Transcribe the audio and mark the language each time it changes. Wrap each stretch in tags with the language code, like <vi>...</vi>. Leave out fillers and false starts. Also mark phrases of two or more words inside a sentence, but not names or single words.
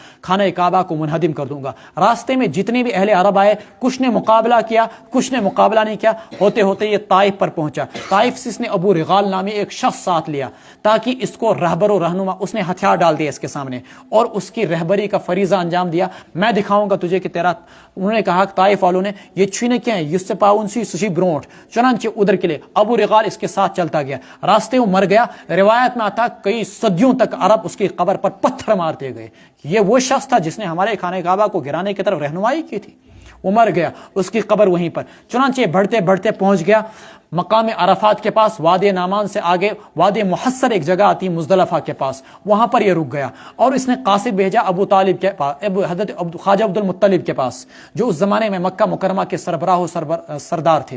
<ur>خانہ کعبہ کو منہدم کر دوں گا۔ راستے میں جتنے بھی اہل عرب آئے، کچھ نے مقابلہ کیا، کچھ نے مقابلہ نہیں کیا۔ ہوتے ہوتے یہ طائف پر پہنچا۔ طائف سے اس نے ابو رغال نامی ایک شخص ساتھ لیا تاکہ اس کو رہبر و رہنما، اس نے ہتھیار ڈال دیا اس کے سامنے اور اس کی رہبری کا فریضہ انجام دیا۔ میں دکھاؤں گا تجھے کہ تیرا، انہوں نے کہا طائف والوں نے یہ چھینے کیا ہے، یہ سے پاؤن سی سشی برونٹ۔ چنانچہ ادھر کے لیے ابو رغال اس کے ساتھ چلتا گیا، راستے وہ مر گیا۔ روایت میں آتا کئی صدیوں تک عرب اس کی قبر پر پتھر مارتے گئے۔ یہ وہ شخص تھا جس نے ہمارے خانہ کعبہ کو گرانے کی طرف رہنمائی کی تھی، وہ مر گیا، اس کی قبر وہیں پر۔ چنانچہ بڑھتے بڑھتے پہنچ گیا مقام عرفات کے پاس، وادی نعمان سے آگے وادی محصر ایک جگہ آتی مزدلفہ کے پاس، وہاں پر یہ رک گیا اور اس نے قاصد بھیجا ابو طالب کے پاس، حضرت خواجہ عبد المطلب کے پاس، جو اس زمانے میں مکہ مکرمہ کے سربراہ و سردار تھے۔</ur>